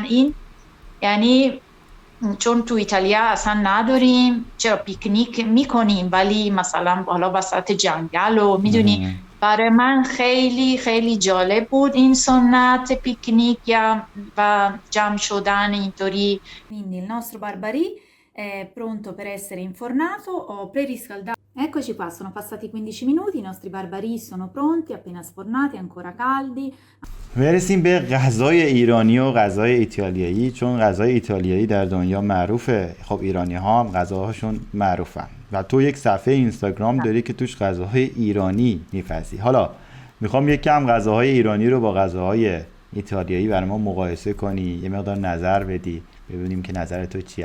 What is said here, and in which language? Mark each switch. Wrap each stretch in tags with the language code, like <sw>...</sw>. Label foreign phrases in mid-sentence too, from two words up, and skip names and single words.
<fa>این یعنی چون تو ایتالیا اصلا نداریم، چرا پیکنیک میکنیم ولی مثلا حالا وسط جنگل و میدونی. برای من خیلی خیلی جالب بود این سنت پیکنیک و جمع شدن اینطوری.</fa> <it>Quindi il nostro barbarì è pronto per essere infornato o preriscaldato. Eccoci qua, sono passati 15 minuti, i nostri barbarì sono pronti, appena sfornati, ancora caldi.</it> <fa>برسیم به غذای ایرانی و غذای ایتالیایی، چون غذای ایتالیایی در دنیا معروفه. خب ایرانی ها هم غذاهاشون معروفن و تو یک صفحه اینستاگرام داری که توش غذاهای ایرانی می‌پزی. حالا میخوام یک کم غذاهای ایرانی رو با غذاهای ایتالیایی برای ما مقایسه کنی، یه مقدار نظر بدی، ببینیم که نظر تو چیه.</fa>